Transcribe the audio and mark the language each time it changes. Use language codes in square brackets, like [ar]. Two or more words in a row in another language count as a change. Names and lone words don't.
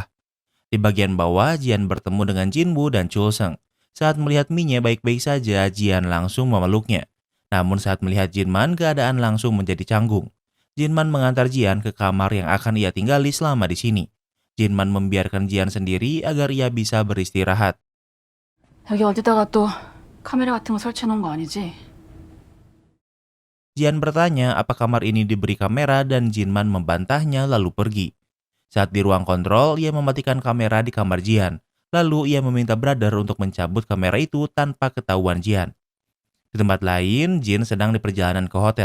[id] Di bagian bawah, Jian bertemu dengan Jinwoo dan Chulseng. Saat melihat Minye baik-baik saja, Jian langsung memeluknya. Namun saat melihat Jinman, keadaan langsung menjadi canggung. Jinman mengantar Jian ke kamar yang akan ia tinggali selama di sini. Jinman membiarkan Jian sendiri agar ia bisa beristirahat. [ko] 여기 어디다가 또 카메라 같은 거 설치해 놓은 거 아니지? [id] Jian bertanya apa kamar ini diberi kamera dan Jinman membantahnya lalu pergi. Saat di ruang kontrol, ia mematikan kamera di kamar Jian. Lalu ia meminta Brother untuk mencabut kamera itu tanpa ketahuan Jian. Di tempat lain, Jin sedang di perjalanan ke hotel.